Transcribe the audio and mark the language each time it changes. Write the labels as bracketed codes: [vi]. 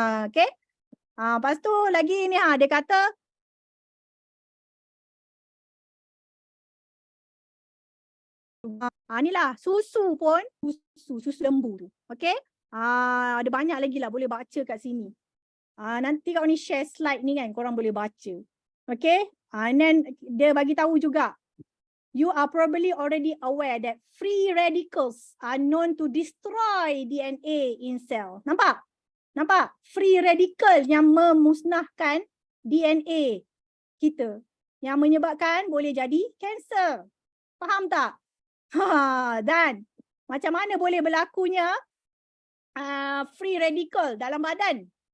[ms] Okay. Lepas tu lagi ni dia kata inilah susu pun, susu lembu tu. Okay. Ada banyak lagi lah boleh baca kat sini. Nanti kau ni share slide ni kan, korang boleh baca. Okay. [en] And then [ms] dia bagi tahu juga, [en] you are probably already aware that free radicals are known to destroy DNA in cell. [ms] Nampak? Nampak? Free radical yang memusnahkan DNA kita, yang menyebabkan boleh jadi kanser. Faham tak? Dan macam mana boleh berlakunya free radical dalam badan?